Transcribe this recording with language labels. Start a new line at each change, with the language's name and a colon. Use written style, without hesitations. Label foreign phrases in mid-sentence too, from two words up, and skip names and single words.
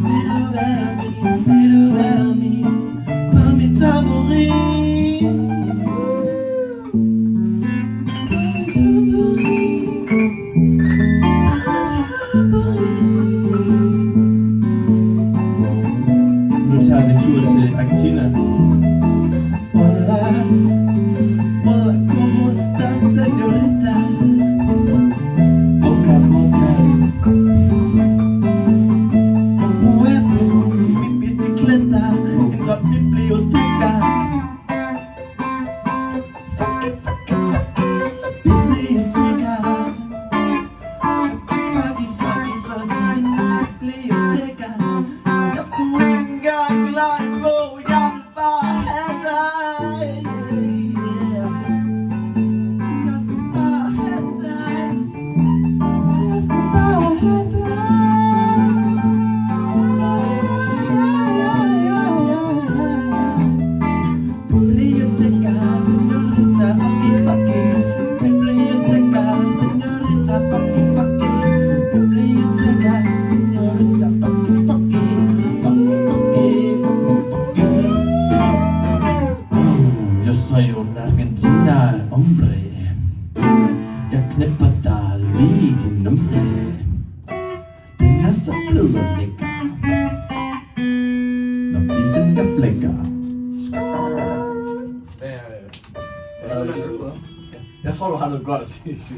Danish: Vil du være min? Vil du være min? På mit tamburin. Nu tager vi en tur til Argentina.
Spanish: Hola, hola, ¿cómo estás, señorita? Boca a boca. Un pueblo, mi bicicleta, en la biblioteca.
English: Fuck it, fuck it, fuck it,
Spanish: en la biblioteca.
English: Fuck it, fuck it, fuck it,
Spanish: en la biblioteca.
Danish: Jeg skulle ikke engang lege på, jeg vil bare have dig. Jeg skal bare have dig. Jeg skal bare have dig.
Spanish: Biblioteca, señorita,
English: fuck it, fuck it.
Spanish: Biblioteca, señorita,
English: fuck it, fuck it.
Spanish: Biblioteca, señorita,
English: fuck it, fuck it. Fuck it, fuck it, fuck it, fuck it.
Spanish: Yo soy un Argentina, hombre.
Danish: Jeg knæpper dig lige i din numse. Den er så blød og lækker, når vi sender blækker. Jeg tror, du har noget godt at sige, Simon.